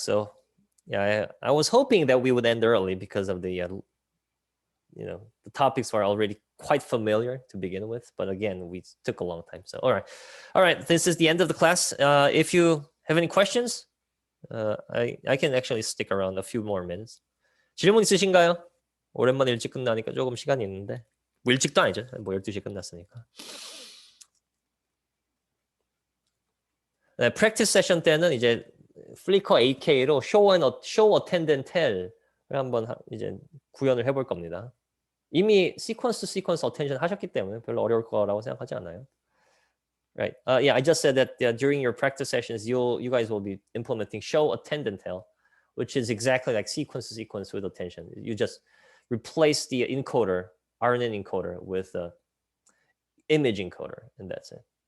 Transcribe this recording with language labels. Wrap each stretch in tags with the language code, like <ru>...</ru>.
<en>So yeah, I was hoping that we would end early because of the the topics were already quite familiar to begin with, but again, we took a long time. So all right, this is the end of the class. If you have any questions, I can actually stick around a few more minutes.</en> <ko>질문 있으신가요? 오랜만에 일찍 끝나니까 조금 시간이 있는데 뭐 일찍도 아니죠. 뭐 12시에 끝났으니까. 네, 프랙티스 세션 때는 이제 플리커 AK로 show attend and tell을 한번 이제 구현을 해볼 겁니다. 이미 시퀀스 attention 하셨기 때문에 별로 어려울 거라고 생각하지 않아요.</ko> <en>Right. Yeah, I just said that during your practice sessions, you guys will be implementing show attend and tell, which is exactly like sequence with attention. You just replace the encoder, RNN encoder, with the image encoder, and that's it.</en>